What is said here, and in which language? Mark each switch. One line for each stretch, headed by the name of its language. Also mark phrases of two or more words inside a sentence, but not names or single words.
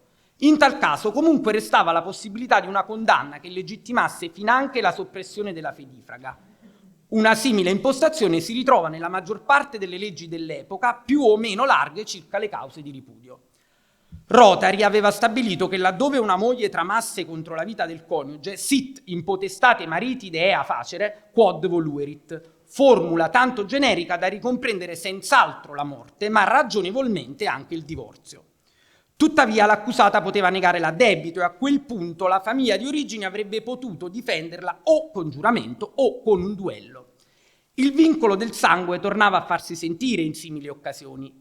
Italian: In tal caso comunque restava la possibilità di una condanna che legittimasse finanche la soppressione della fedifraga. Una simile impostazione si ritrova nella maggior parte delle leggi dell'epoca, più o meno larghe circa le cause di ripudio. Rotary aveva stabilito che laddove una moglie tramasse contro la vita del coniuge,
Latin: sit in potestate maritide ea facere, quod voluerit,
Italian: formula tanto generica da ricomprendere senz'altro la morte, ma ragionevolmente anche il divorzio. Tuttavia l'accusata poteva negare l'addebito e a quel punto la famiglia di origine avrebbe potuto difenderla o con giuramento o con un duello. Il vincolo del sangue tornava a farsi sentire in simili occasioni.